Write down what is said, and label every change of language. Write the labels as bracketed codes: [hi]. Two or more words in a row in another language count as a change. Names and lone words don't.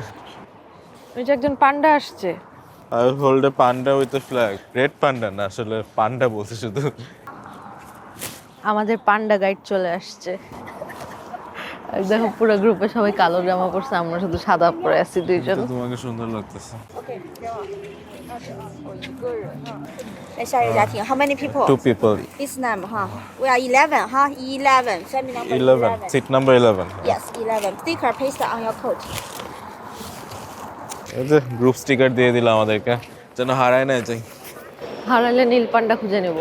[bn] ওই যে একজন পান্ডা আসছে। আর [en] hold a panda with a flag. red panda [bn] না, আসলে পান্ডা বলছে শুধু। আমাদের পান্ডা গাইড চলে আসছে। আর দেখো পুরো গ্রুপে সবাই কালো জামা পরছে, আমরা শুধু সাদা পরে আছি দুইজন। তোমাকে সুন্দর লাগতেছে। [zh] 在下一个家庭 [en] how many people? 2 people. Islam, huh? We are 11, huh? 11. Family number 11. Seat number 11. Yes, 11. Sticker paste on your coat. [bn] এই যে [en] group sticker [bn] দিয়ে দিল আমাদেরকে, যেন হারায় না যাই। হারালে নীল পান্ডা খুঁজে নেব।